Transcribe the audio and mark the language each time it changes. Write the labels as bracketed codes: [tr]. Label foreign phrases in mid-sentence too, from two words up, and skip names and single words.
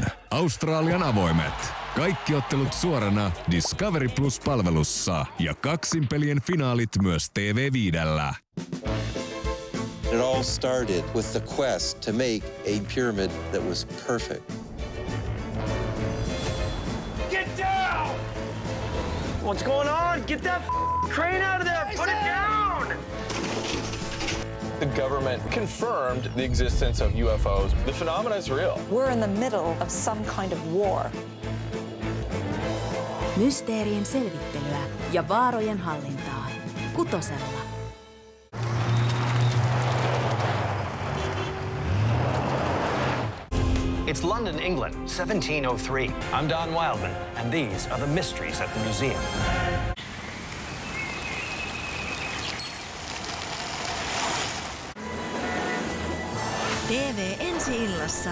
[fi] Australian avoimet. Kaikki ottelut suorana Discovery Plus-palvelussa ja kaksinpelien finaalit myös TV5:llä. [en] It all started with the quest to make a pyramid that was perfect. Get down! What's going on? Get that crane out of there! Put it down! The government confirmed the existence of UFOs. The phenomenon is real. We're in the middle of some kind of war. [fi] Mysteerien selvittelyä ja vaarojen hallintaa. Kutosella. [en] It's London, England, 1703. I'm Don Wildman, and these are the mysteries at the museum. [fi] TV Ensi-illassa.